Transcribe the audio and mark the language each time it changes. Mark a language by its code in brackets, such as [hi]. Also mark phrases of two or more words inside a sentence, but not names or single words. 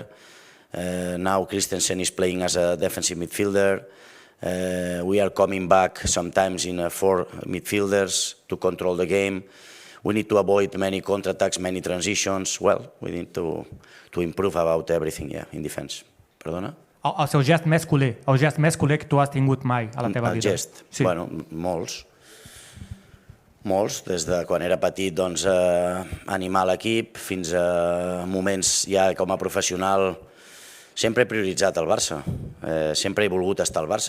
[en] Now Christensen is playing as a defensive midfielder. We are coming back sometimes in 4 midfielders to control the game. We need to avoid many counterattacks, many transitions. Well, we need to improve about everything, in defense. [ca] Perdona? El seu gest més culer que tu has tingut mai a la teva vida. El gest? Bueno, molts. Molts, des de quan era petit, doncs, animar l'equip, fins a moments ja com a professional. Sempre he prioritzat el Barça, sempre he volgut estar al Barça.